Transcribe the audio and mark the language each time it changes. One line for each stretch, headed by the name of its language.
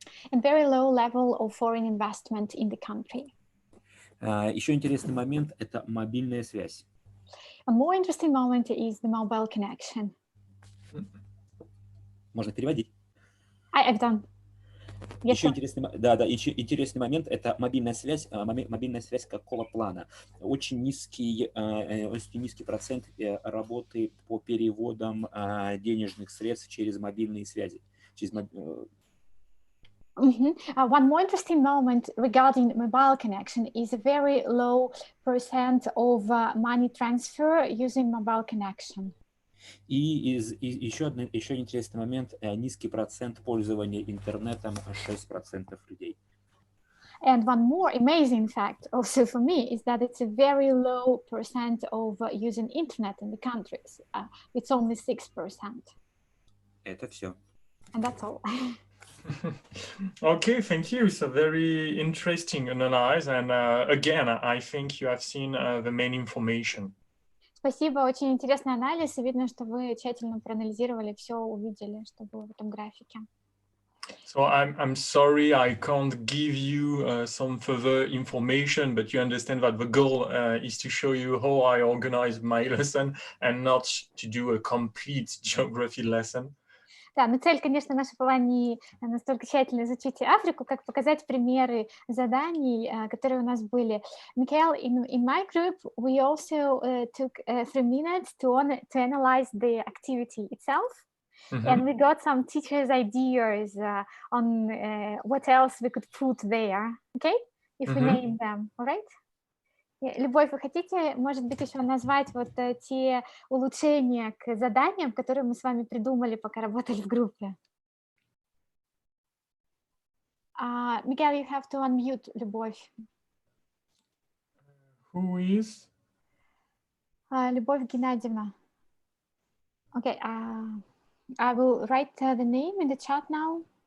English: And very low level of foreign investment in the country.
Russian: Еще интересный момент – это мобильная связь.
English: A more interesting moment is the mobile connection.
Russian: Можно переводить.
English: I've done. Yes,
Russian: Еще интересный момент – это мобильная связь какого плана. Очень низкий процент работы по переводам денежных средств через мобильные связи.
English: One more interesting moment regarding mobile connection is a very low percent of money transfer using mobile connection.
Russian: И еще интересный момент – низкий процент пользования интернетом 6% людей.
English: And one more amazing fact also for me is that it's a very low percent of using internet in the countries. It's only 6%.
Russian: Это все.
English: And that's all. Okay, thank you. So very interesting analysis. And again, I think you have seen the main information.
Russian: Спасибо, очень интересный анализ, и видно, что вы тщательно проанализировали, все увидели, что было в этом графике.
English: So I'm sorry I can't give you some further information, but you understand that the goal is to show you how I organize my lesson and not to do a complete geography lesson.
Russian: Да, но цель, конечно, наша была не настолько тщательно изучить Африку, как показать примеры заданий, которые у нас были.
English: Mikael, in my group, we also took 3 minutes to analyze the activity itself. And we got some teachers' ideas on what else we could put there, okay? If we name them, all right?
Russian: Любовь, вы хотите, может быть, еще назвать вот те улучшения к заданиям, которые мы с вами придумали, пока работали в группе?
English: Mikael, you have to unmute, Любовь. Who is?
Russian: Любовь Геннадьевна.
English: Okay, I will write the name in the chat now.